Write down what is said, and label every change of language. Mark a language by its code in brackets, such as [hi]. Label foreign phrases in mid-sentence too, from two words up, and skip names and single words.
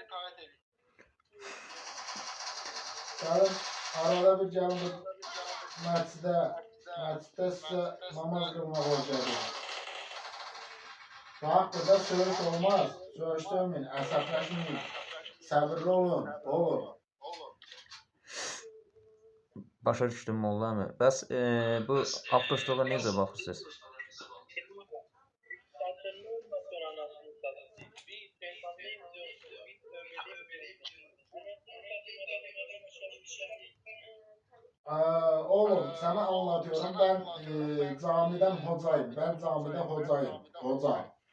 [az] Gəlin, arada bir gəlin məscidə sizə namaz qılmaq olacaq. Bax, burada söyüş olmaz. Söyüş söyləyin, əsəbləşməyin. Səbirli olun, olur. Başa düşdüm Molla əmi. Bəs bu avtostoğa necə baxırsınız? [tr] Oğlum, sana anlatıyorum. Ben camiden hocayım. Ben camide hocayım. Hoca.